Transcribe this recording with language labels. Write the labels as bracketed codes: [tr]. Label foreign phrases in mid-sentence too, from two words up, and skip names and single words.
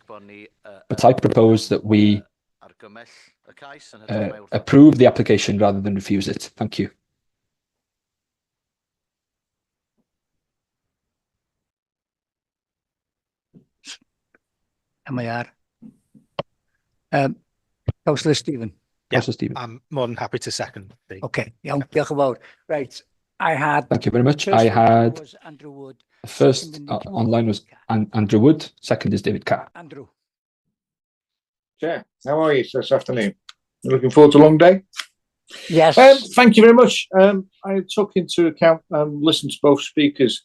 [en] But I propose that we approve the application rather than refuse it. Thank you. Councillor Stephen. Councillor Stephen. I'm more than happy to second. [cy] Okay, iawn, diolch yn fawr. [en] Right, I had... Thank you very much. I had... First online was Andrew Wood, second is David Carr. Andrew. Chair, how are you this afternoon? You looking forward to a long day? Yes. Thank you very much. I took into account and listened to both speakers.